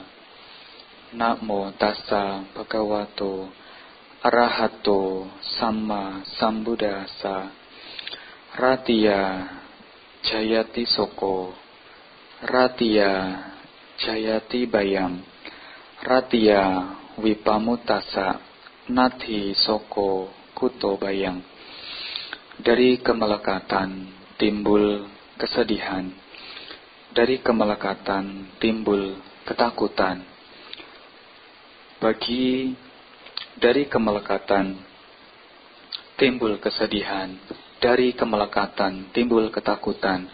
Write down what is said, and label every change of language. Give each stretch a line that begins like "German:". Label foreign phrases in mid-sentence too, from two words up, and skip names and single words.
Pali: Namo tassa bhagavato arahato samma sambuddhassa. Ratiya jayati soko, ratiya jayati bayam, ratiya wipamutasa nati soko kuto bayang.
Indonesian: Dari kemelekatan timbul kesedihan, dari kemelekatan timbul ketakutan. Dari kemelekatan timbul kesedihan, dari kemelekatan timbul ketakutan.